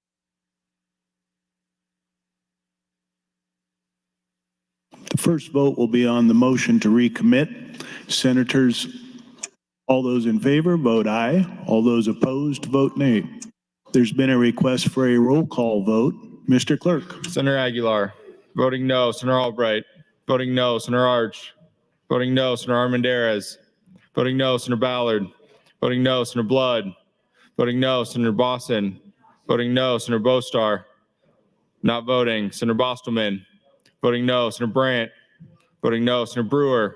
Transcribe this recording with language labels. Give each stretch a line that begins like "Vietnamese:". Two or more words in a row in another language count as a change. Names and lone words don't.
English: The first vote will be on the motion to recommit. Senators, all those in favor, vote aye. All those opposed, vote nay. There's been a request for a roll call vote. Mr. Clerk. Senator Aguilar. Voting no. Senator Albright. Voting no. Senator Arch. Voting no. Senator Armendariz. Voting no. Senator Ballard. Voting no. Senator Blood. Voting no. Senator Boston. Voting no. Senator Bostar. Not voting. Senator Bostelman. Voting no. Senator Brandt. Voting no. Senator Brewer.